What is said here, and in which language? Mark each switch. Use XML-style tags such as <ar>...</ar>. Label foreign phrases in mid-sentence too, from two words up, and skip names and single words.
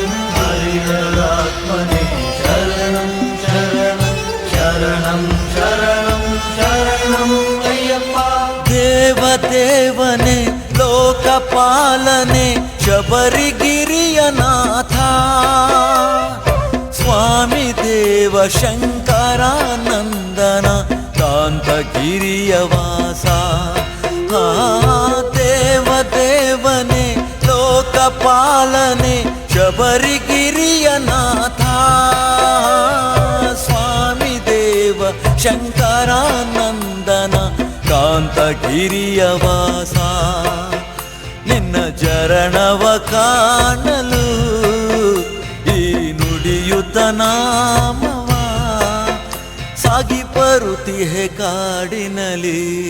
<sa>हरिहरात्मने शरणं शरणं शरणं शरणं शरणं अय्यप्पा</sa> <kn>ದೇವದೇವನೆ ಲೋಕಪಾಲನೆ ಶಬರಿಗಿರಿಯ ನಾಥ ಸ್ವಾಮಿ ದೇವ ಶಂಕರಾನಂದನ ಕಾಂತಗಿರಿಯ ವಾಸ ದೇವದೇವನೆ ಲೋಕಪಾಲನೆ ಶಬರಿಗಿರಿಯ ನಾಥ ಸ್ವಾಮಿ ದೇವ ಶಂಕರಾನಂದನ ಕಾಂತಗಿರಿಯ ವಾಸ ನಿನ್ನ ಚರಣವ ಕಾಣಲು ಈ ನುಡಿಯುತ್ತ ನಾಮವ ಸಾಗಿ ಬರುತ್ತಿಹೆ ಕಾಡಿನಲಿ</kn>